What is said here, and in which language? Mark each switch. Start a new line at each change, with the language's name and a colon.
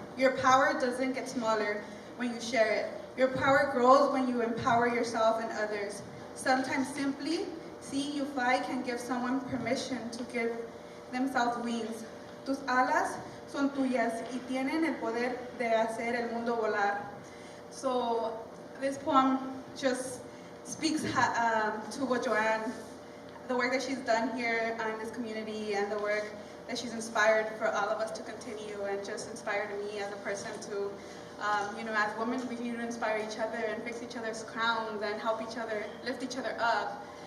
English: Your power doesn't get smaller when you share it. Your power grows when you empower yourself and others. Sometimes simply seeing you fly can give someone permission to give themselves wings.
Spanish: Tus alas son tuyas y tienen el poder de hacer el mundo volar.
English: So this poem just speaks to what Joanne, the work that she's done here in this community, and the work that she's inspired for all of us to continue, and just inspired me as a person to, as women, we need to inspire each other and fix each other's crowns and help each other, lift each other up.